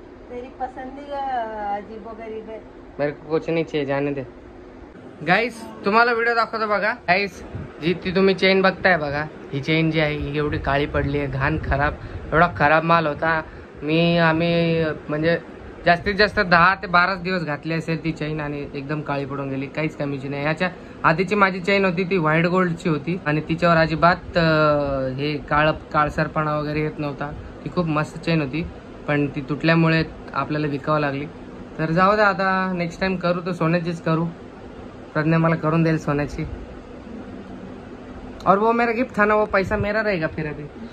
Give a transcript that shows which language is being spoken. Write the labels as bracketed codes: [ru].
[hi] तेरी पसंदी अजीबोगरीब है। मेरे को कुछ नहीं चाहिए, जाने दे। [mr] गाईस तुम्हाला व्हिडिओ दाखवतो बघा। गाईस जी ती तुम्ही चेन बघताय बघा, ही चेन जी आहे ही एवढी काळी पडली आहे, घाण खराब, एवढा खराब माल होता। आम्ही म्हणजे जास्तीत जास्त 10 ते 12 दिवस घातली असेल ती चेन आणि एकदम काळी पडून गेली, काहीच कमीची नाही। याच्या आधीची माझी चेन होती ती व्हाईट गोल्डची होती आणि तिच्यावर अजिबात हे काळसरपणा वगैरे येत नव्हता। ती खूप मस्त चेन होती, पण ती तुटल्यामुळे आपल्याला विकावं लागली। तर जाऊ दे, आता नेक्स्ट टाइम करू तर सोन्याचीच करू। प्रज्ञा मला करून देईल सोन्याची। [hi] और वो मेरा गिफ्ट था ना, वो पैसा मेरा रहेगा फिर अभी।